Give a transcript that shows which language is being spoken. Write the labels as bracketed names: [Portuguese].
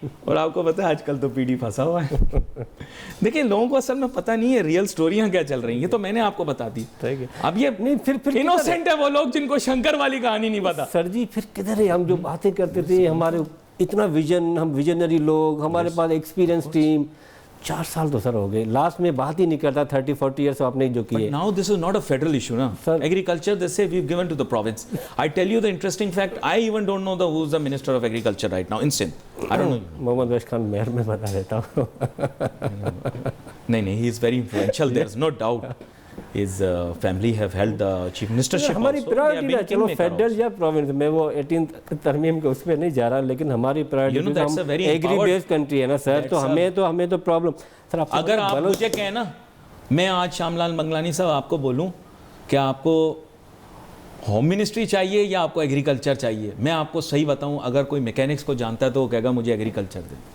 [Urdu] اور آپ کو پتہ ہے آج کل تو پی ڈی پھنسا ہوا ہے. دیکھیں لوگوں کو اصل میں پتہ نہیں ہے ریئل سٹوریاں کیا چل رہی ہیں. یہ تو میں نے آپ کو بتا دی. اب یہ نہیں پھر انوسینٹ ہے وہ لوگ جن کو شنکر والی کہانی نہیں پتا. سر جی پھر کدھر ہے؟ ہم جو باتیں کرتے تھے, ہمارے اتنا ویژن, ہم ویژنری لوگ, ہمارے پاس ایکسپیرینس ٹیم. 4 سال تو سر ہو گئے, لاسٹ میں بات ہی نہیں کرتا. 30-40 ایئرس آپ نے جو کیے. [English] Now this is not a federal issue, na? Agriculture, they say we've given to the province. I tell you the interesting fact, I even don't know who's the Minister of Agriculture right now in Sindh. I don't know. [Urdu] محمد ویش خان مہر میں بتا دیتا ہوں. [English] نہیں, he is very influential. There's no doubt. His family have held the chief ministership. [Urdu] ہماری priority ہے, چلو فیڈرل یا پروونس میں, وہ 18 ترمیم کے اس پہ نہیں جا رہا, لیکن ہماری پرائورٹی ہم ایگری بیس کنٹری ہے نا سر. تو ہمیں تو پرابلم. سر اگر آپ مجھے کہیں نا, میں آج شام لال منگلانی صاحب آپ کو بولوں کہ آپ کو ہوم منسٹری چاہیے یا آپ کو ایگریکلچر چاہیے, میں آپ کو صحیح بتاؤں, اگر کوئی میکینکس کو جانتا ہے تو وہ کہے گا مجھے ایگریکلچر دے.